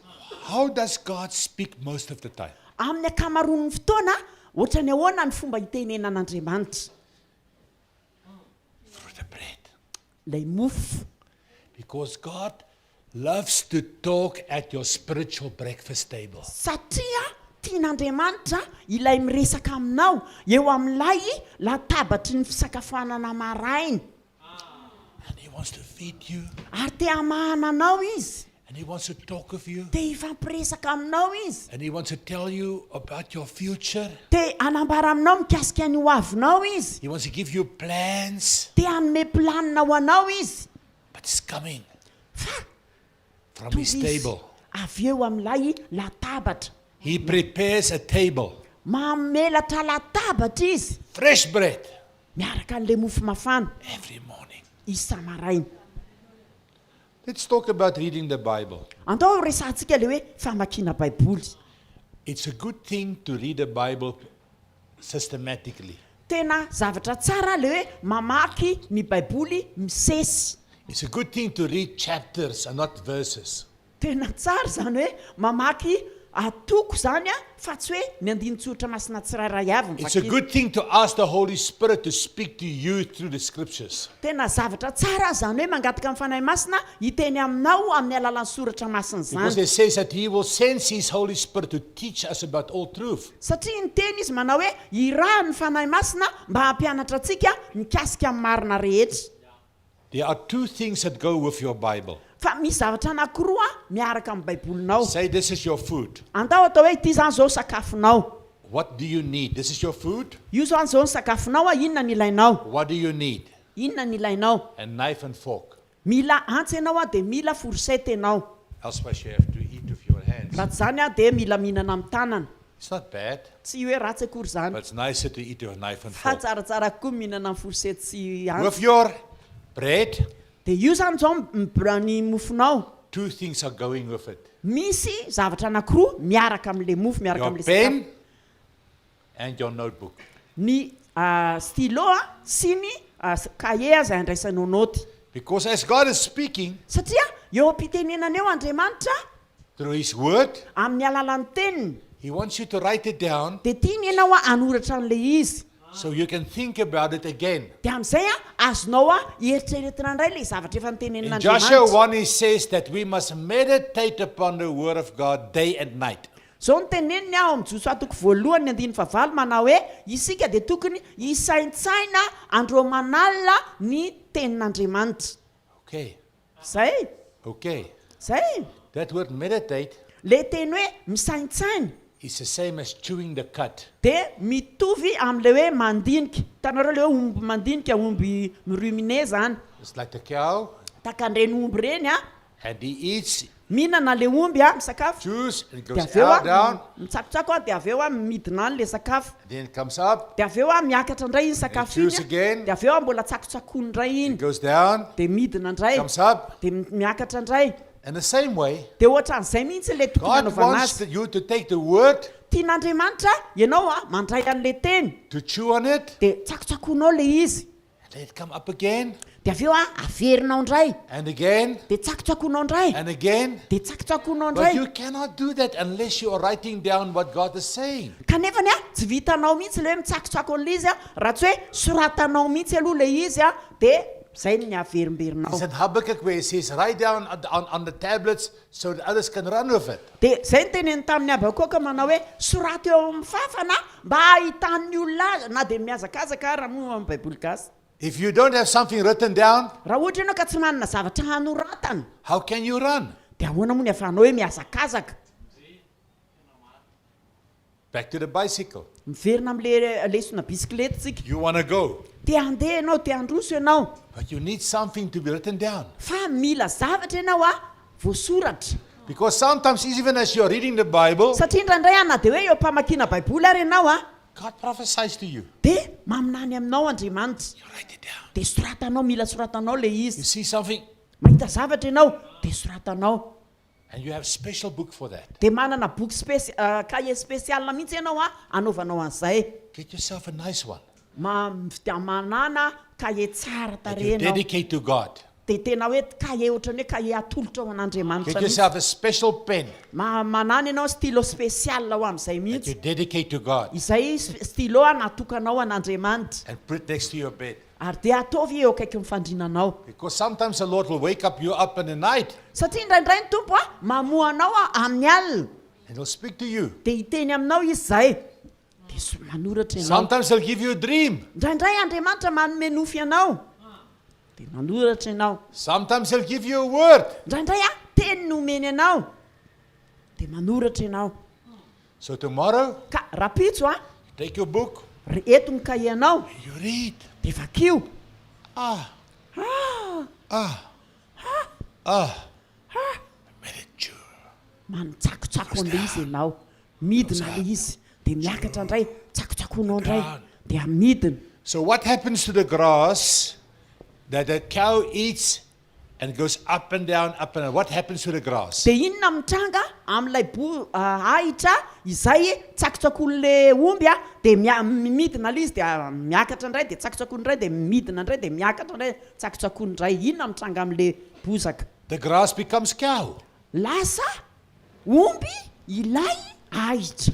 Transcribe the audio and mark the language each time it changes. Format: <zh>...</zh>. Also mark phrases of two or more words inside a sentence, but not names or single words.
<en>How does God speak most of the time?</en> <mg>Amin'ny akamaroan'ny fotoana ohatrany ahoana ny fomba hitenenan'Andriamanitra.</mg> <en>Through the bread.</en> <mg>Lay mofo.</mg> <en>Because God loves to talk at your spiritual breakfast table.</en> <mg>Satria tian'Andriamanitra ilay miresaka aminao eo amin'ilay latabatry ny fisakafoanana maraina.</mg> <en>And He wants to feed you.</en> <mg>Ary te hamahana anao izy.</mg> <en>And He wants to talk of you.</en> <mg>Te hifampiresaka aminao izy.</mg> <en>And He wants to tell you about your future.</en> <mg>Te hanambara aminao mikasika ny ho avinao izy.</mg> <en>He wants to give you plans.</en> <mg>Te hanome planina ho anao izy.</mg> <en>But it's coming</en> <mg>Fa</mg> <en>from His table.</en> <mg>avy eo amin'ilay latabatra.</mg> <en>He prepares a table.</en> <mg>Mamelatra latabatra izy.</mg> <en>Fresh bread.</en> <mg>Miaraka an'le mofo mafana</mg> <en>Every morning.</en> <mg>isa-maraina.</mg> <en>Let's talk about reading the Bible.</en> <mg>Andao resantsika le hoe famakiana baiboly.</mg> <en>It's a good thing to read the Bible systematically.</en> <mg>Tena zavatra tsara le hoe mamaky ny baiboly misesy.</mg> <en>It's a good thing to read chapters and not verses.</en> <mg>Tena tsara zany hoe mamaky atoko zany fa tsy hoe ny andinitsotra masina tsirairay avy</mg> <en>It's a</en> <mg>mivakina.</mg> <en>good thing to ask the Holy Spirit to speak to you through the scriptures.</en> <mg>Tena zavatra tsara zany hoe mangataka amin'ny fanahy masina hiteny aminao amin'ny alalan'ny soratra masina</mg> <en>Because</en> <mg>zany.</mg> <en>it says that He will send His Holy Spirit to teach us about all truth.</en> <mg>Satria ny teny izy manao hoe iraha ny fanahy masina mba hampianatra antsika mikasika amin'ny marina rehetra.</mg> <en>There are 2 things that go with your Bible.</en> <mg>Fa misy zavatra anankiroa miaraka amin'ny baibolinao.</mg> <en>Say, this is your food.</en> <mg>Andao atao hoe ity zany zao sakafonao.</mg> <en>What do you need? This is your food.</en> <mg>Io zany zao ny sakafonao inona ny ilainao?</mg> <en>What do you need?</en> <mg>Inona ny ilainao?</mg> <en>A knife and fork.</en> <mg>Mila antsy ianao dia mila forsety ianao.</mg> <en>Elsewise you have to eat with your hands.</en> <mg>Raha tsy zany dia mila mihinana amin'ny tanana.</mg> <en>It's not bad,</en> <mg>Tsy hoe ratsy akory zany.</mg> <en>but it's nicer to eat with a knife and</en> <mg>Fa</mg> <en>fork.</en> <mg>tsaratsara koa mihinana amin'ny forsety sy antsy.</mg> <en>With your bread,</en> <mg>Dia io zany zao ny mofonao.</mg> <en>2 things are going with it.</en> <mg>Misy zavatra anankiroa miaraka amin'le mofo, miaraka</mg> <en>Your</en> <mg>amin'le</mg> <en>pen and your notebook.</en> <mg>Ny stylo sy ny cahier izay andraisanao noty.</mg> <en>Because as God is speaking</en> <mg>Satria eo am-pitenenana eo Andriamanitra</mg> <en>through His word,</en> <mg>amin'ny alalan'ny teniny</mg> <en>He wants you to write it down</en> <mg>dia tiany ianao hanoratra an'le izy.</mg> <en>So you can think about it again.</en> <mg>dia amin'izay azonao ieritreretina indray le zavatra efa</mg> <en>In</en> <mg>notenenin'andriamanitra.</mg> <en>Joshua 1, he says that we must meditate upon the word of God day and night.</en> <mg>Zao no teneniny amin'ny Josua voalohany 1:9 manao hoe isika dia tokony isaintsaina andro manalina ny tenin'andriamanitra.</mg> <en>Okay,</en> <mg>Zay,</mg> <en>okay.</en> <mg>zay.</mg> <en>That word meditate</en> <mg>Le teny hoe misaintsaina</mg> <en>is the same as chewing the cud.</en> <mg>dia mitovy amin'le hoe mandinika. Hitanareo le hoe omby mandinika, omby mirumine zany.</mg> <en>It's like the cow,</en> <mg>Takan'ireny omby reny</mg> <en>and he eats,</en> <mg>mihinana le omby misakafo.</mg> <en>chews, and it</en> <mg>Dia</mg> <en>goes</en> <mg>avy eo</mg> <en>out, down,</en> <mg>mitsakotsako dia avy eo midina any le sakafo.</mg> <en>then it comes up,</en> <mg>Dia avy eo miakatra indray iny sakafo</mg> <en>chews</en> <mg>iny</mg> <en>again,</en> <mg>dia avy eo mbola tsakotsakony indray iny</mg> <en>it goes down,</en> <mg>dia midina indray</mg> <en>comes up.</en> <mg>dia miakatra indray.</mg> <en>In the same way,</en> <mg>Dia ohatran'izay mihitsy le tokony</mg> <en>God</en> <mg>hanaovana</mg> <en>wants</en> <mg>azy.</mg> <en>you to take the word,</en> <mg>Tian'Andriamanitra ianao mandray an'le teny</mg> <en>to chew on it,</en> <mg>dia tsakotsakonao le izy</mg> <en>and let it come up again,</en> <mg>dia avy eo averinao indray</mg> <en>and again,</en> <mg>dia tsakotsakonao indray</mg> <en>and again.</en> <mg>dia tsakotsakonao</mg> <en>But</en> <mg>indray.</mg> <en>you cannot do that unless you are writing down what God is saying.</en> <mg>Kanefany tsy vitanao mihitsy le hoe mitsakotsako an'le izy raha tsy hoe soratanao mihitsy aloha le izy dia zay ny averimberinao.</mg> <en>It's in Habakkuk where it says, write down on the tablets so that others can run with it.</en> <mg>Dia zay ny teneny tamin'ny Habakoka manao hoe sorata eo amin'ny fafana mba hahitan'ny olona azy na dia miazakazaka raha moa amin'ny baiboly gasy.</mg> <en>If you don't have something written down,</en> <mg>Raha ohatra ianao ka tsy manana zavatra hanoratana</mg> <en>how can you run?</en> <mg>dia ahoana moa ny ahafahanao hoe miazakazaka.</mg> <en>Back to the bicycle.</en> <mg>Miverina amin'le lesona bisikileta tsika.</mg> <en>You want to go,</en> <mg>Te handeha ianao, te handroso ianao</mg> <en>but you need something to be written down.</en> <mg>fa mila zavatra ianao voasoratra.</mg> <en>Because sometimes, even as you're reading the Bible,</en> <mg>Satria indraindray na dia hoe eo mpamakiana baiboly ary ianao</mg> <en>God prophesies to you.</en> <mg>dia maminany aminao Andriamanitra.</mg> <en>You write it down.</en> <mg>Dia soratanao, mila soratanao le</mg> <en>You</en> <mg>izy.</mg> <en>see something,</en> <mg>Mahita zavatra ianao dia soratanao.</mg> <en>and you have a special book for that.</en> <mg>Dia manana boky</mg> <fr>cahier spécial</fr> <mg>mihitsy ianao anaovanao an'izay.</mg> <en>Get yourself a nice one</en> <mg>Manana cahier tsara</mg> <en>that you</en> <mg>tarehy ianao.</mg> <en>dedicate to God.</en> <mg>Dia tena hoe cahier ohatrany hoe cahier atolotra ao an'Andriamanitra</mg> <en>Get</en> <mg>mihitsy.</mg> <en>yourself a special pen</en> <mg>Manana ianao</mg> <fr>stylo spécial</fr> <mg>ho amin'izay</mg> <en>that you</en> <mg>mihitsy.</mg> <en>dedicate to God,</en> <mg>Izay stylo natokanao an'Andriamanitra.</mg> <en>and put it next to your bed.</en> <mg>Ary dia ataovy eo akaiky ny fandrinanao.</mg> <en>Because sometimes the Lord will wake up you up in the night,</en> <mg>Satria indraindray ny tompo mamoanao amin'ny alina</mg> <en>and He'll speak to you.</en> <mg>dia hiteny aminao izy zay dia manoratra ianao.</mg> <en>Sometimes He'll give you a dream.</en> <mg>Indraindray Andriamanitra manome nofy ianao dia manoratra ianao.</mg> <en>Sometimes He'll give you a word.</en> <mg>Indraindray teny nomeny ianao dia manoratra ianao.</mg> <en>So tomorrow,</en> <mg>Ka rapitso</mg> <en>take your book,</en> <mg>eto ny cahier anao</mg> <en>you read.</en> <mg>dia vakio. Ah, Ah,</mg> <en>meditate.</en> <mg>manitsakotsako an'le izy ianao. Midina le izy dia miakatra indray tsakotsakonao indray dia midina.</mg> <en>So what happens to the grass that the cow eats and goes up and down, up and down? What happens to the grass?</en> <mg>Dia inona mitranga amin'ilay ahitra izay tsakotsakon'le omby dia midina le izy dia miakatra indray dia tsakotsakony indray dia midina indray dia miakatra indray tsakotsakony indray. Inona mitranga amin'le bozaka?</mg> <en>The grass becomes cow,</en> <mg>Lasa omby ilay ahitra</mg>